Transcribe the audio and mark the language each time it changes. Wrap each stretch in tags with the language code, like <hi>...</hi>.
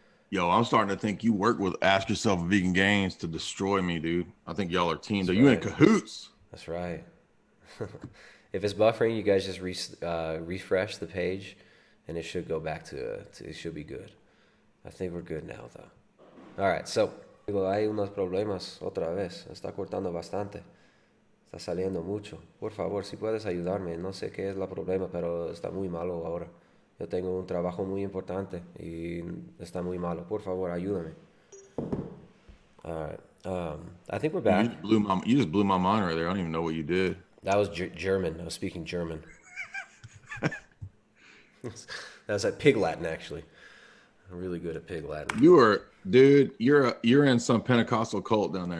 <en>Yo, I'm starting to think you work with Ask Yourself Vegan Games to destroy me, dude. I think y'all are teamed. You in cahoots. That's right. If it's buffering, you guys just refresh the page and it should go back to it should be good. I think we're good now, though. All right, so</en> <es>hay unos problemas otra vez. Está cortando bastante. Está saliendo mucho. Por favor, si puedes ayudarme. No sé qué es el problema, pero está muy malo ahora. Yo tengo un trabajo muy importante y está muy malo. Por favor, ayúdame.</es> <en>All right. I think we're back. You just blew my mind right there. I don't even know what you did. That was German. I was speaking German. That was like Pig Latin, actually. I'm really good at Pig Latin. You're in some Pentecostal cult down there.</en>